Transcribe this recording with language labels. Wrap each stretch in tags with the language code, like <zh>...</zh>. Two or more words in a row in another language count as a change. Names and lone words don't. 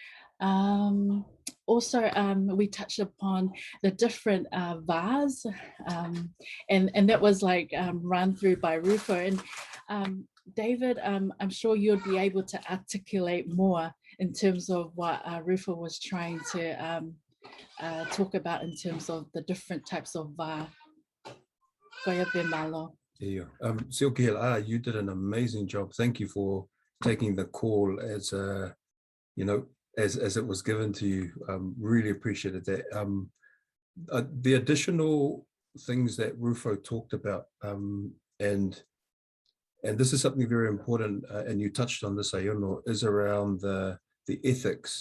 <en>Also, we touched upon the different VARs, and that was like run through by Rufo. And David, I'm sure you'll be able to articulate more in terms of what Rufo was trying to talk about in terms of the different types of VAR.</en> <sm>Koia te malo.</sm> <en>Yeah, Silke, you did an amazing job. Thank you for taking the call as you know, as it was given to you. Really appreciated that. The additional things that Rufo talked about, and this is something very important, and you touched on this, Aiono, is around the ethics.</en>